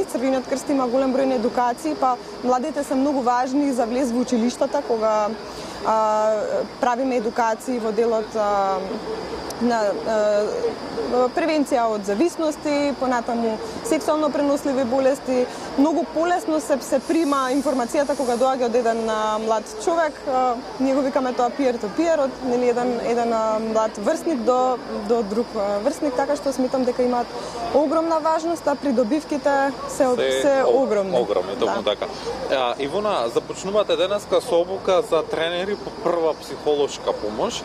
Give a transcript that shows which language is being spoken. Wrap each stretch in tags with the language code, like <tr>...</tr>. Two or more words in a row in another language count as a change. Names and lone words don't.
<mk>Црвениот крст има голем број на едукации, па младите се многу важни за влез во училиштата, кога правиме едукации во делот на превенција од зависности, понатаму сексуално преносливи болести. Многу полесно се прима информацијата кога доаѓа од еден млад човек. Ние го викаме тоа peer-to-peer, од еден млад врсник до друг врсник, така што сметам дека имаат огромна важност, а придобивките се огромни. Огромни, токму така. Ивона, започнувате денеска со обука за тренери по прва психолошка помош.</mk>